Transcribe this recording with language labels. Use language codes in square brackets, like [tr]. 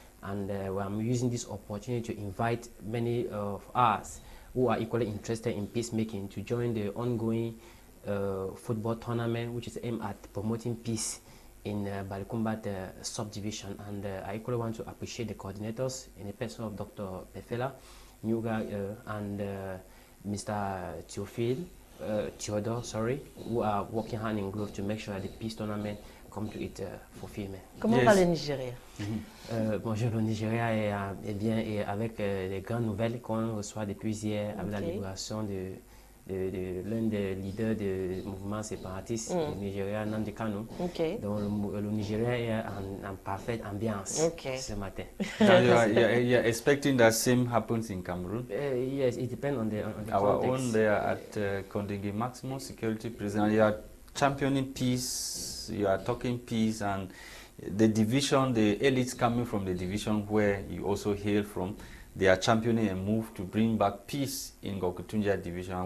[en] And I'm using this opportunity to invite many of us who are equally interested in peacemaking to join the ongoing football tournament, which is aimed at promoting peace in Balikumbat subdivision. And I equally want to appreciate the coordinators in the person of Dr. Pefela, Nyuga, and Mr. Theodore, who are working hand in glove to make sure that the peace tournament come to its fulfillment. [fr] Comment va le Nigeria? Bonjour, le Nigeria est bien, et avec les grandes nouvelles qu'on reçoit depuis hier avec la libération de l'un des leaders du mouvement séparatiste du Nigeria, Nnamdi Kanu. Donc le Nigeria est en parfaite ambiance ce matin. [en] You're expecting that same happens in Cameroon? Yes, it depends on the Our context. own there at Kondigi Maximum Security Prison. You are championing peace, you are talking peace, and the division, the elites coming from the division where you also hail from, they are championing a move to bring back peace in Gokutunja division.